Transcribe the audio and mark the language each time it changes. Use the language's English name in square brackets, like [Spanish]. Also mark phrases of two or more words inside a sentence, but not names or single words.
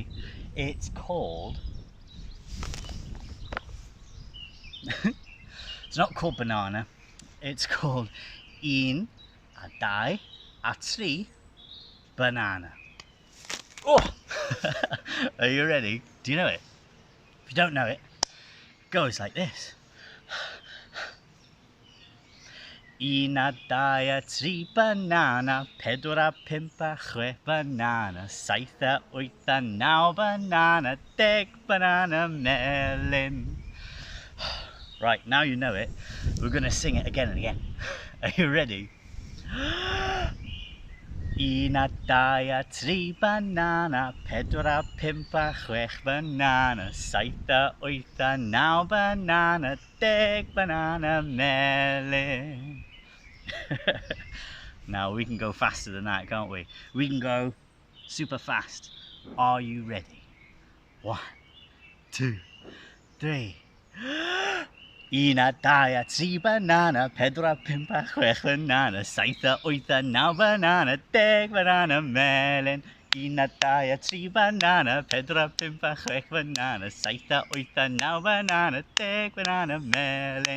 [English] It's called it's not called Banana, it's called [Welsh] Un, a Dau, a Tri, Banana. [English] Oh! Are you ready? Do you know it? If you don't know it, it goes like this. [Welsh] Un, a Dau, a Tri, Banana, Pedwar a Pump a Chwech Banana, Saith a Wyth a Naw Banana, 10 Banana Melyn. [English] Right, now you know it, we're going to sing it again and again. Are you ready? [Welsh] Un, a Dau, a Tri, Banana, Pedwar a Pump a Chwech Banana, Saith a Wyth a Naw Banana, 10 Banana Melyn. [English] Now we can go faster than that, can't we? We can go super fast. Are you ready? 1, 2, 3. [Welsh] Un, a Dau, a Tri, Banana, Pedwar a Pump a Chwech Banana, Saith a Wyth a Naw Banana, 10 Banana Melyn. Un, a Dau, a Tri, Banana, Pedwar a Pump a Chwech Banana, Saith a Wyth a Naw Banana, 10 Banana Melyn.